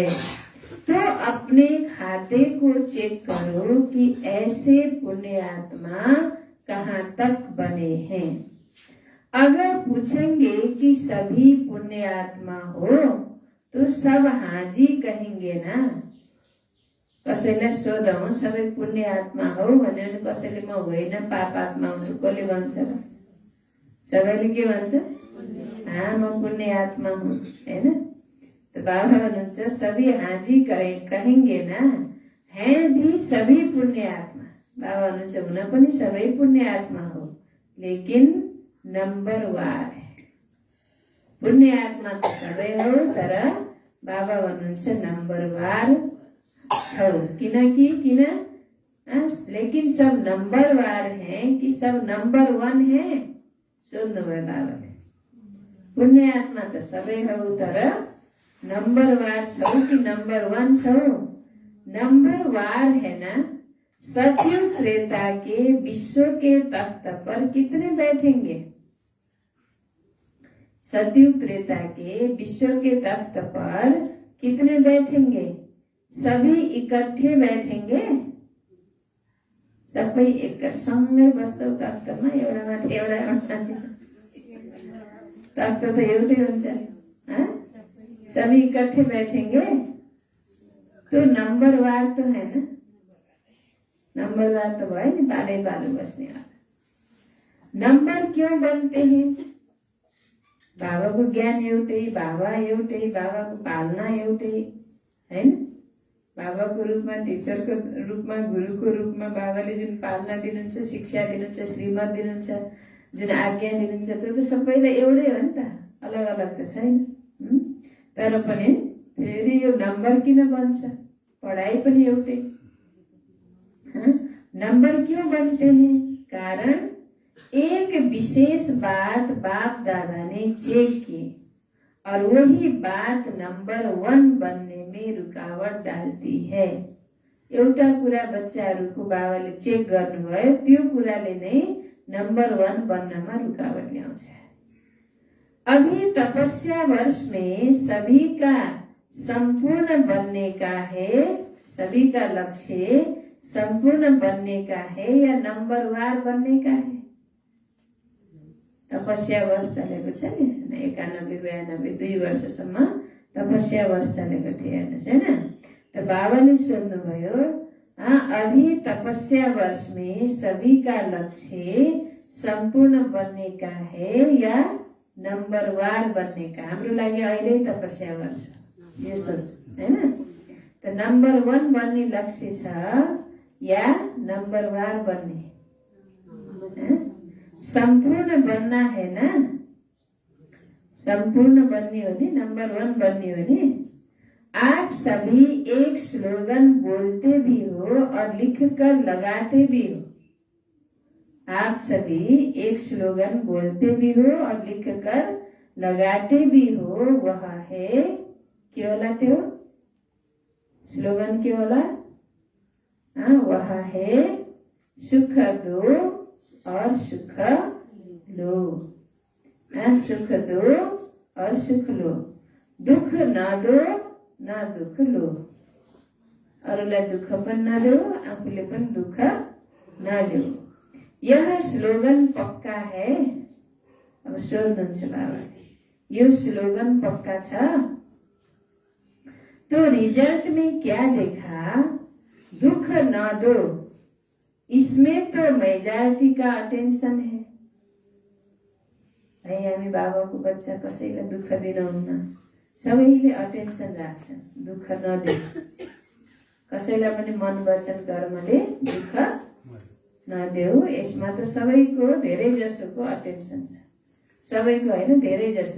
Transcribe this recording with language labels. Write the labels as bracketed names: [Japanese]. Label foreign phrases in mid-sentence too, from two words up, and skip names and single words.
[Hindi] तो अपने खाते को चेक करो कि ऐसे पुण्य आत्मा कहाँ तक बने हैं। अगर पूछेंगे कि सभी पुण्य आत्मा हो तो सब हाजी कहेंगे ना। [Nepali] कसैलाई सोधौं सबै पुण्य आत्मा हो भने कसैले म होइन पाप आत्मा हुँ कसले भन्छ र? सबैले के भन्छ? म पुण्य आत्मा हूँ, हैन? [Hindi] तो [Nepali] बाबा हुनुहुन्छ [Hindi] सभी हाजी कहेंगे ना, हैं भी सभी पुण्य आत्मा। [Nepali] बाबा हुनुहुन्छ हुन पनि सबै पुण्य आत्मा हो, [Hindi] लेकिन नंबर वार है। [Nepali] पुण्य आत्मा तो सबै हो, तर बाबा भन्नुहुन्छ नंबर वार छौ। [Hindi] किन लेकिन सब नंबर वार हैं कि सब नंबर 1 है? [Nepali] सोध्नु भयो बाबाले। पुण्य आत्मा तो सबै हो, तर नंबर वार छौ कि नंबर 1 छौ? [Hindi] नंबर वार है ना। सतयुग त्रेता के विश्व के तख्त पर कितने बैठेंगे? सतयुग त्रेता के विश्व के तख्त पर कितने बैठेंगे? सभी इकट्ठे बैठेंगे। [Nepali] सबै एकसँगै बस्छौ तख्तमा, एउटा माथि एउटा तख्त तो एउटै हुन्छ। [Hindi] सभी इकट्ठे बैठेंगे तो नंबर वार तो है ना। [Nepali] नंबर वार तो भयो नि, पालै पालो बस्ने वाला। [Hindi] नंबर क्यों बनते हैं? [Nepali] बाबा को ज्ञान एउटै, बाबा एउटै, बाबा को पालना एउटै, हैन? बाबा को रूपमा, टीचर को रूपमा, गुरु को रूपमा बाबाले जुन पालना दिनुहुन्छ, शिक्षा दिनुहुन्छ, श्रीमत दिनुहुन्छ, जुन आज्ञा दिनुहुन्छ, त्यो त सबैलाई एउटै हो नि त, अलग अलग त छैन। तर पनि फेरि यो नम्बर किन बन्छ? पढाइ पनि एउटै। [Hindi] नंबर क्यों बनते हैं? कारण एक विशेष बात बाप दादा ने चेक की और वही बात नंबर 1 बनने में रुकावट डालती है। [Nepali] एउटा कुरा बच्चाहरूको बाबाले चेक गर्नुभयो, त्यो कुराले नै नंबर 1 बन्नमा रुकावट ल्याउँछ। [Hindi] अभी तपस्या वर्ष में सभी का संपूर्ण बनने का है। सभी का लक्ष्य संपूर्ण बनने का है या नंबर वार बनने का है? [Nepali] तपस्या वर्ष चलेको छ नि, 91, 92, 2 वर्षसम्म तपस्या वर्ष चलेको थियो हैन? तो बाबाले सोध्नुभयो, [Hindi] अभी तपस्या वर्ष में सभी का लक्ष्य संपूर्ण बनने का है या नंबर वार बनने का? [Nepali] हाम्रो लागि अहिले तपस्या वर्ष यो सोच हैन? तो नंबर 1 बन्ने लक्ष्य छ या [Hindi] नंबर वार बनने? संपूर्ण बनना है ना। [Nepali] संपूर्ण बननी हो नि, नंबर 1 बननी हो नि। [Hindi] आप सभी एक स्लोगन बोलते भी हो और लिख कर लगाते भी हो। आप सभी एक स्लोगन बोलते भी हो और लिख कर लगाते भी हो। वह है [Nepali] के होला त्यो? स्लोगन के होला? [Hindi] वह है सुख दो और सुख लो। सुख दो और सुख लो। दुख न दो न दुख लो। [Nepali] अरूलाई दुख पनि नदेऊ, आफूले पनि दुख नदेऊ। [Hindi] यह स्लोगन पक्का है? [Nepali] अब सोध्नुहुन्छ बाबाले, यो स्लोगन पक्का छ? [Hindi] तो रिजल्ट में क्या देखा? दुख न दो, इसमें तो मेजॉरिटी का अटेंशन है। [Nepali] हामी बाबाको बच्चा कसैलाई दुःख दिनुहुन्न, सबैले अटेन्सन राख्छन्, दुःख नदे। कसैलाई पनि मन वचन कर्मले दुःख नदेऊ। यसमा त सबैको धेरै जसोको अटेन्सन छ, सबैको होइन, धेरै जसो।